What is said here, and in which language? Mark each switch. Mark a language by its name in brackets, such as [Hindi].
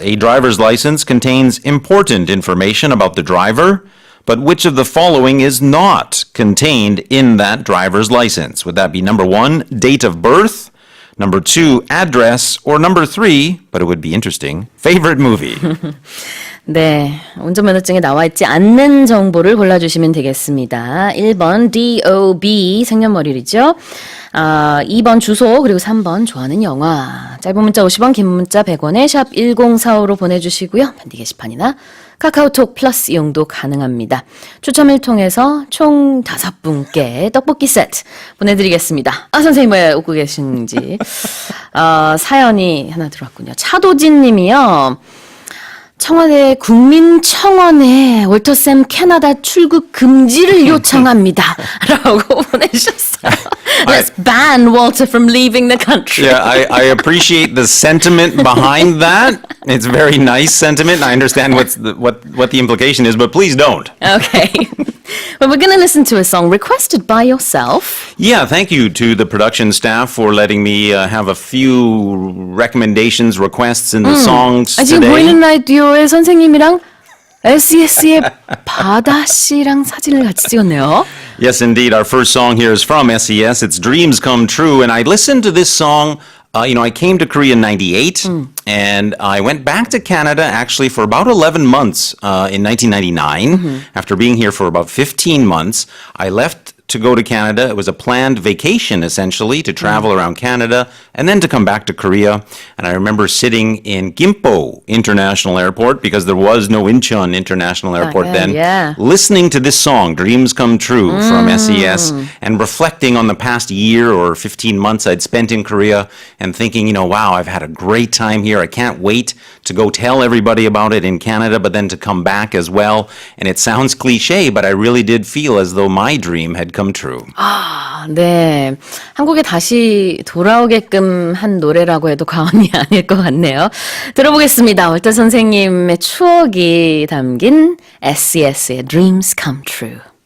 [English] A driver's license contains important information about the driver, but which of the following is not contained in that driver's license? Would that be number 1, date of birth, number 2, address, or number 3, but it would be interesting, favorite movie? [Korean] 네, 운전면허증에 나와 있지 않는 정보를 골라주시면 되겠습니다. 1번 DOB 생년월일이죠. 2번 주소, 그리고 3번 좋아하는 영화. 짧은 문자 50원, 긴 문자 100원에 샵 1045로 보내주시고요. 밴디 게시판이나 카카오톡 플러스 이용도 가능합니다. 추첨을 통해서 총 5분께 떡볶이 세트 보내드리겠습니다. 선생님 왜 웃고 계신지. 사연이 하나 들어왔군요. 차도진 님이요. 청와대 국민청원에 월터쌤 캐나다 출국 금지를 요청합니다. 라고 보내주셨어요. [English] Let's ban Walter from leaving the country. Yeah, I appreciate the sentiment behind that. It's a very nice sentiment. I understand what the implication is, but please don't. Okay. Well, we're going to listen to a song requested by yourself. Yeah, thank you to the production staff for letting me have a few recommendations, requests in the songs [Korean] 지금 [English] today. [Korean] 보이는 라디오의 선생님이랑 SES의 바다 씨랑 사진을 같이 찍었네요. [English] Yes, indeed. Our first song here is from SES. It's Dreams Come True. And I listened to this song. I came to Korea in 98, and I went back to Canada actually for about 11 months in 1999. After being here for about 15 months, I left to go to Canada. It was a planned vacation, essentially, to travel around Canada and then to come back to Korea. And I remember sitting in Gimpo International Airport, because there was no Incheon International Airport then, yeah. listening to this song, Dreams Come True, from SES, and reflecting on the past year or 15 months I'd spent in Korea and thinking, wow, I've had a great time here. I can't wait to go tell everybody about it in Canada, but then to come back as well. And it sounds cliche, but I really did feel as though my dream had come true. [Korean] 네. 한국에 다시 돌아오게끔 한 노래라고 해도 과언이 아닐 것 같네요. 들어보겠습니다. 월터 선생님의 추억이 담긴 SES의 Dreams Come True.